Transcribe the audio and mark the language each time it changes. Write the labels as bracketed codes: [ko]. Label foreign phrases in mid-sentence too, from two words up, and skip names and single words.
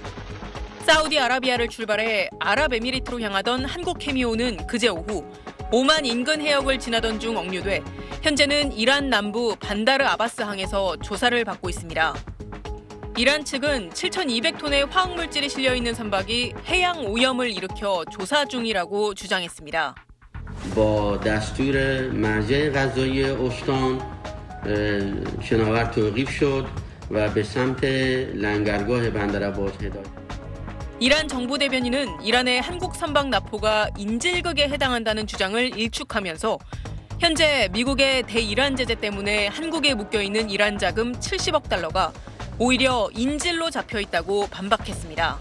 [ko] 사우디아라비아를 출발해 아랍에미리트로 향하던 한국케미오는 그제 오후 오만 인근 해역을 지나던 중 억류돼 현재는 이란 남부 반다르 아바스 항에서 조사를 받고 있습니다. 이란 측은 7,200톤의 화학물질이 실려 있는 선박이 해양 오염을 일으켜 조사 중이라고 주장했습니다. [fa] با دستور مرجع قضایی استان شناور توقیف شد و به سمت لنگرگاه بندرعباس هدایت. [ko] 이란 정부 대변인은 이란의 한국 선박 납포가 인질극에 해당한다는 주장을 일축하면서 현재 미국의 대이란 제재 때문에 한국에 묶여있는 이란 자금 70억 달러가 오히려 인질로 잡혀 있다고 반박했습니다.